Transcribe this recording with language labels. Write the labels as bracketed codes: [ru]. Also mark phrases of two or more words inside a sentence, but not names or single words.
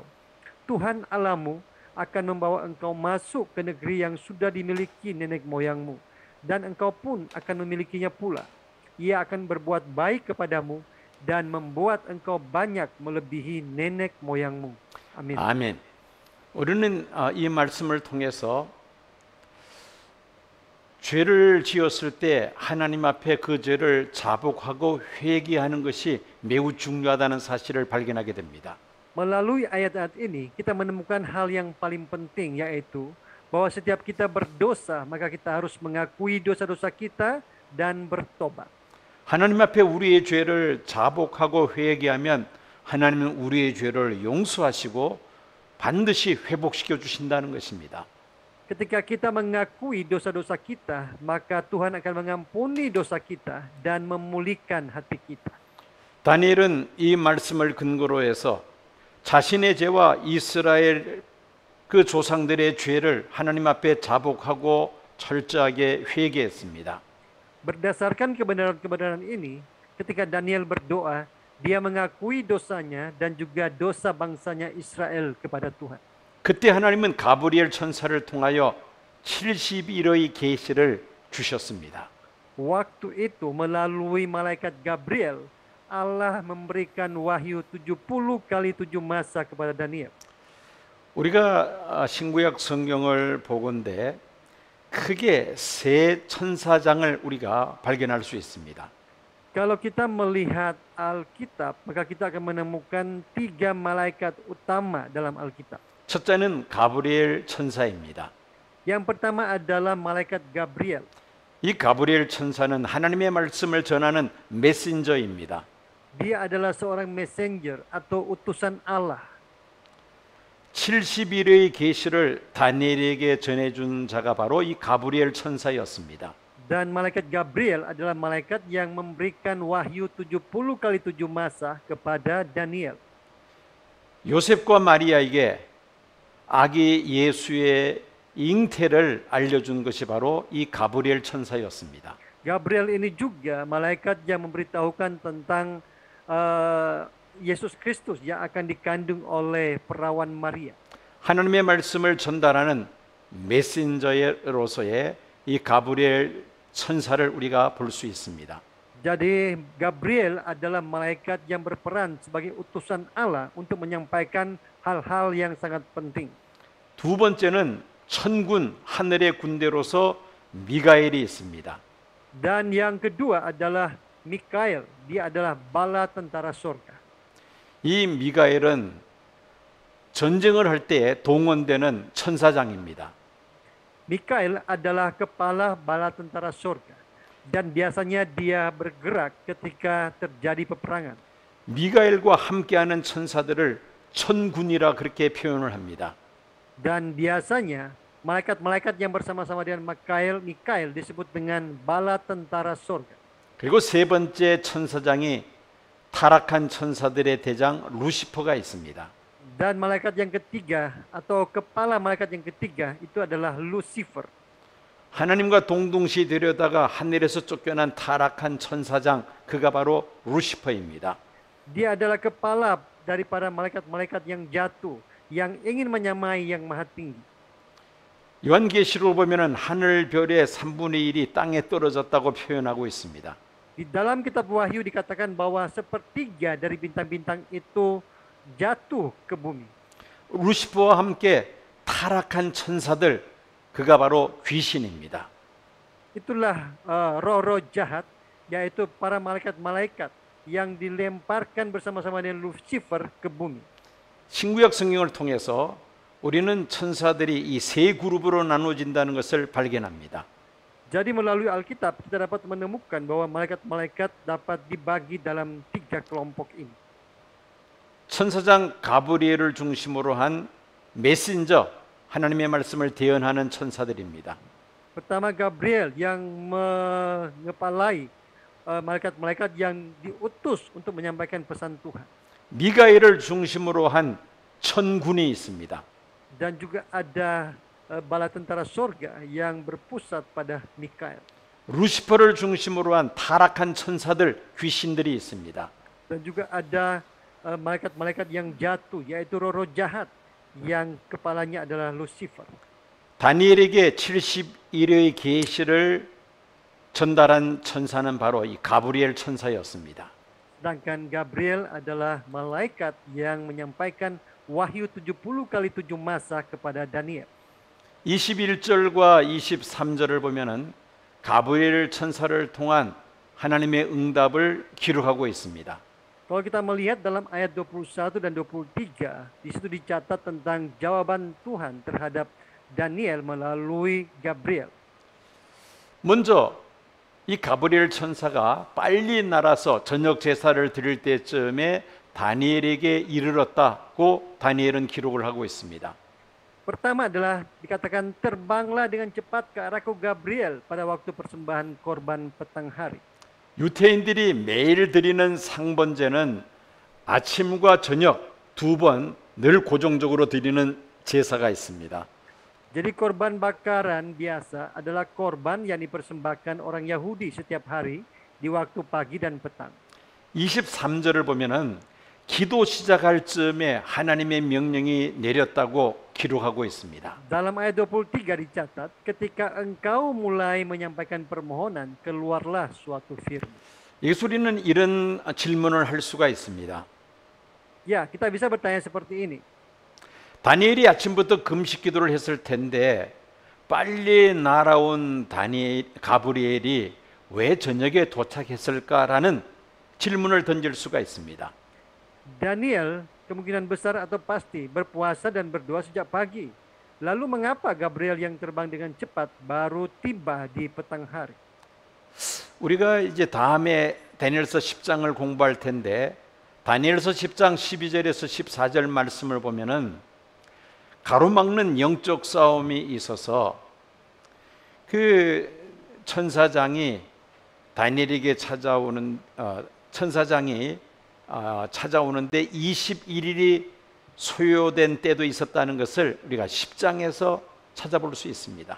[id] Tuhan Allahmu akan membawa engkau masuk ke negeri yang sudah dimiliki nenek moyangmu, dan engkau pun akan memilikinya pula. Ia akan berbuat baik kepadamu dan membuat engkau banyak melebihi nenek moyangmu. Amin. [ko] 아멘. 우리는 이 말씀을 통해서 죄를 지었을 때 하나님 앞에 그 죄를 자복하고 회개하는 것이 매우 중요하다는 사실을 발견하게 됩니다. [id] Melalui ayat-ayat ini kita menemukan hal yang paling penting, yaitu bahwa setiap kita berdosa maka kita harus mengakui dosa-dosa kita dan bertobat. [ko] 하나님 앞에 우리의 죄를 자복하고 회개하면 하나님은 우리의 죄를 용서하시고 반드시 회복시켜 주신다는 것입니다. [id] Ketika kita mengakui dosa-dosa kita, maka Tuhan akan mengampuni dosa kita dan memulihkan hati kita. [ko] 다니엘은 이 말씀을 근거로 해서 자신의 죄와 이스라엘 그 조상들의 죄를 하나님 앞에 자복하고 철저하게 회개했습니다. [id] Berdasarkan kebenaran-kebenaran ini, ketika Daniel berdoa, dia mengakui dosanya dan juga dosa bangsanya Israel kepada Tuhan. [ko] 그때 하나님은 가브리엘 천사를 통하여 70일의 계시를 주셨습니다. [id] Waktu itu melalui malaikat Gabriel, Allah memberikan wahyu 70 kali 7 masa kepada Daniel. [ko] 우리가 신구약 성경을 보건대 크게 세 천사장을 우리가 발견할 수 있습니다. [id] Kalau kita melihat Alkitab, maka kita akan menemukan 3 malaikat utama dalam Alkitab. [ko] 첫째는 가브리엘 천사입니다. [id] Yang pertama adalah malaikat Gabriel. [ko] 이 가브리엘 천사는 하나님의 말씀을 전하는 메신저입니다. [id] Dia adalah seorang messenger atau utusan Allah. [ko] 71회의 계시를 다니엘에게 전해준 자가 바로 이 가브리엘 천사였습니다. [id] Dan malaikat Gabriel adalah malaikat yang memberikan wahyu 70 kali 7 masa kepada Daniel. [ko] 요셉과 마리아에게 아기 예수의 잉태를 알려준 것이 바로 이 가브리엘 천사였습니다. [id] Gabriel ini juga malaikat yang memberitahukan tentang Yesus Kristus yang akan dikandung oleh perawan Maria. [ko] 하나님의 말씀을 전달하는 메신저로서의 이 가브리엘 천사를 우리가 볼 수 있습니다. [id] Jadi Gabriel adalah malaikat yang berperan sebagai utusan Allah untuk menyampaikan hal-hal yang sangat penting. [ko] 두 번째는 천군 하늘의 군대로서 미가엘이 있습니다. [id] Dan yang kedua adalah Mikael, dia adalah bala tentara surga. [ko] 이 미가엘은 전쟁을 할 때 동원되는 천사장입니다. [id] Mikael adalah kepala bala tentara surga dan biasanya dia bergerak ketika terjadi peperangan. [ko] 미가엘과 함께하는 천사들을 천군이라 그렇게 표현을 합니다. [id] Dan biasanya malaikat-malaikat yang bersama-sama dengan Mikael disebut dengan bala tentara surga. [ko] 그리고 세 번째 천사장이 타락한 천사들의 대장 루시퍼가 있습니다. [id] Dan malaikat yang ketiga atau kepala malaikat yang ketiga itu adalah Lucifer. [ko] 하나님과 동등시 되려다가 하늘에서 쫓겨난 타락한 천사장, 그가 바로 루시퍼입니다. [id] Dia adalah kepala daripada malaikat-malaikat yang jatuh, yang ingin menyamai yang maha tinggi. [ko] 요한계시록 보면은 하늘 별의 3분의 1이 땅에 떨어졌다고 표현하고 있습니다. [id] Di dalam kitab Wahyu dikatakan bahwa sepertiga dari bintang-bintang itu jatuh ke bumi. [ko] 루시퍼와 함께 타락한 천사들, 그가 바로 귀신입니다. [id] Itulah roh-roh jahat, yaitu para malaikat-malaikat yang dilemparkan bersama-sama dengan Lucifer ke bumi. [ko] 신구약 성경을 통해서 우리는 천사들이 이 세 그룹으로 나눠진다는 것을 발견합니다. [id] Jadi melalui Alkitab kita dapat menemukan bahwa malaikat-malaikat dapat dibagi dalam 3 kelompok ini. [ko] 천사장 가브리엘을 중심으로 한 메신저, 하나님의 말씀을 대언하는 천사들입니다. [id] Pertama Gabriel yang mengepalai malaikat-malaikat yang diutus untuk menyampaikan pesan Tuhan. [ko] 미가엘을 중심으로 한 천군이 있습니다. [id] Dan juga ada bala tentara surga yang berpusat pada Mikael. [ko] 루시퍼를 중심으로 한 타락한 천사들, 귀신들이 있습니다. [id] Dan juga ada malaikat-malaikat yang jatuh, yaitu roh-roh jahat yang kepalanya adalah Lucifer. [ko] 다니엘에게 71회의 계시를 전달한 천사는 바로 이 가브리엘 천사였습니다. [id] Sedangkan Gabriel adalah malaikat yang menyampaikan wahyu 70 kali 7 masa kepada Daniel. [ko] 21절과 23절을 보면은 가브리엘 천사를 통한 하나님의 응답을 기록하고 있습니다. [id] Kalau kita melihat dalam ayat 21 dan 23, di situ dicatat tentang jawaban Tuhan terhadap Daniel melalui Gabriel. [ko] 먼저 이 가브리엘 천사가 빨리 날아서 저녁 제사를 드릴 때쯤에 다니엘에게 이르렀다고 다니엘은 기록을 하고 있습니다. [id] Pertama adalah dikatakan terbanglah dengan cepat ke arahku Gabriel pada waktu persembahan korban petang hari. [ko] 유태인들이 매일 드리는 상번제는 아침과 저녁 2번 늘 고정적으로 드리는 제사가 있습니다. [id] Jadi korban bakaran biasa adalah korban yang dipersembahkan orang Yahudi setiap hari di waktu pagi dan petang. [ko] 23절을 보면은 기도 시작할 즈음에 하나님의 명령이 내렸다고 기록하고 있습니다. [id] Dalam ayat 23 dicatat, ketika engkau mulai menyampaikan permohonan, keluarlah suatu firman. [ko] 예수리는 이런 질문을 할 수가 있습니다. [id] Ya, kita bisa bertanya seperti ini. [ko] 다니엘이 아침부터 금식 기도를 했을 텐데 빨리 날아온 가브리엘이 왜 저녁에 도착했을까라는 질문을 던질 수가 있습니다. [id] Daniel kemungkinan besar atau pasti berpuasa dan berdoa sejak pagi. Lalu mengapa Gabriel yang terbang dengan cepat baru tiba di petang hari? [ko] 우리가 이제 다음에 다니엘서 10장을 공부할 텐데 다니엘서 10장 12절에서 14절 말씀을 보면은 가로막는 영적 싸움이 있어서 그 천사장이 다니엘에게 찾아오는데 21일이 소요된 때도 있었다는 것을 우리가 10장에서 찾아볼 수 있습니다.